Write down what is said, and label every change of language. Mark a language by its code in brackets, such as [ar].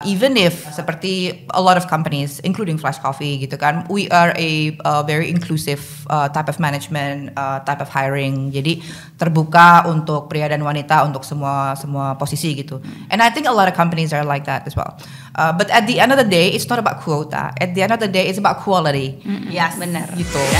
[en] even if [id] seperti [en] a lot of companies, including Flash Coffee [id] gitu kan, [en] we are a very inclusive type of management, type of hiring. [id] Jadi terbuka untuk pria dan wanita untuk semua posisi gitu. [en] And I think a lot of companies are like that as well. But at the end of the day, it's not about quota. At the end of the day, it's about quality. Yes, [id] benar. Gitu.